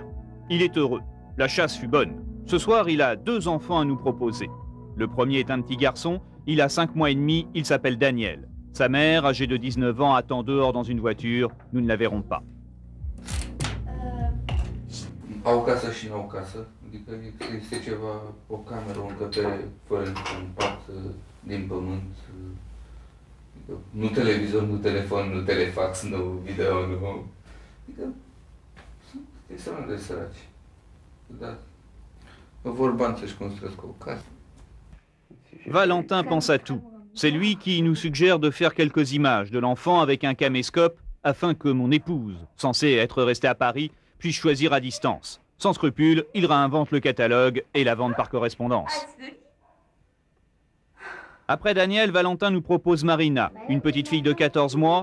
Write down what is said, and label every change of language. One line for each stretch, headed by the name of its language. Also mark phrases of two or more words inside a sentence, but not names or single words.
French: Il est heureux. La chasse fut bonne. Ce soir, il a 2 enfants à nous proposer. Le premier est un petit garçon, il a 5 mois et demi, il s'appelle Daniel. Sa mère, âgée de 19 ans, attend dehors dans une voiture. Nous ne la verrons pas.
Romanian: Au casă și n-au casă, adică este ceva, o cameră, o încăpere fără niciun pat din pământ, nu televizor, nu telefon, nu telefax, nu video, nu... Adică sunt extrem de săraci. Da. Vor bani să-și construiesc o casă.
French: Valentin pense à tout. C'est lui qui nous suggère de faire quelques images de l'enfant avec un caméscope afin que mon épouse, censée être restée à Paris, puisse choisir à distance. Sans scrupule, il réinvente le catalogue et la vente par correspondance. Après Daniel, Valentin nous propose Marina, une petite fille de 14 mois.